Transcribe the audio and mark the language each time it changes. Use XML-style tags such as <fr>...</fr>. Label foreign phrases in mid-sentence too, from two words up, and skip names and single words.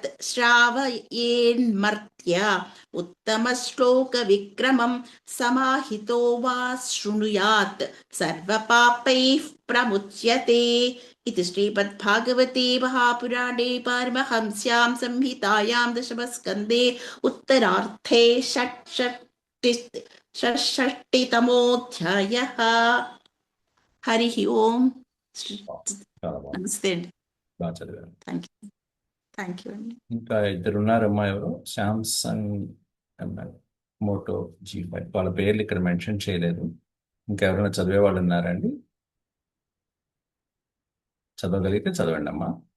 <sa>श्रावयेन्मर्त्या उत्तमश्लोकविक्रमं समाहितो वा शृणुयात् सर्वपापैः प्रमुच्यते इति श्रीमद्भागवते महापुराणे पारमहंस्यां संहितायां दशमस्कन्धे उत्तरार्धे षट्षष्टितमोऽध्यायः। हरिः ओम्।</sa> <te>నమస్తే అండి. బాగా చదివారు.</te> <en>thank you అండి.</en> <te>ఇంకా ఇద్దరున్నారమ్మా, ఎవరు శాంసంగ్ మోటో G5 వాళ్ళ పేర్లు ఇక్కడ మెన్షన్ చేయలేదు. ఇంకా ఎవరైనా చదివే వాళ్ళు ఉన్నారండి? చదవగలిగితే చదవండి అమ్మా.</te>